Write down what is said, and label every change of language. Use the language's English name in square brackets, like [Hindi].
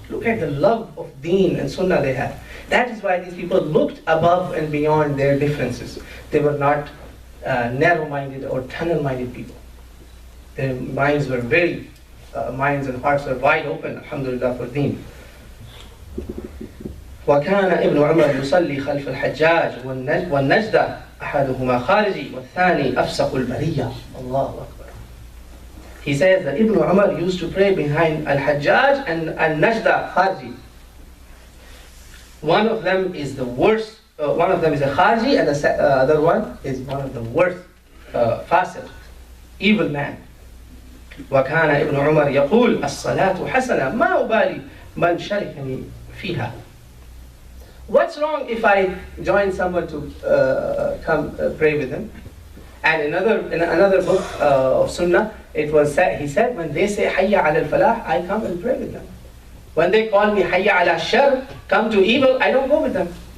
[English] Look at the love of deen and sunnah they had. That is why these people looked above and beyond their differences. They were not narrow-minded or tunnel-minded people. Their minds were minds and hearts were wide open, alhamdulillah, for deen. [Arabic] وكان ابن عمر يصلي خلف الحجاج والنجدة أحدهما خارجي والثاني أفسق البرية. الله أكبر. [English] He says that Ibn Umar used to pray behind Al-Hajjaj and Al-Najda Kharji. One of them is the worst, one of them is a Kharji, and the other one is one of the worst fasiq, evil man. [Arabic] وكان ابن عمر يقول الصلاة حسنة ما أبالي من شاركني فيها. [English] What's wrong if I join someone to come pray with him? And in another book of Sunnah, it was said, he said, when they say [Arabic] Hayya ala al-falah, [English] I come and pray with them. When they call me [Arabic] Hayya ala shar, [English] come to evil, I don't go with them.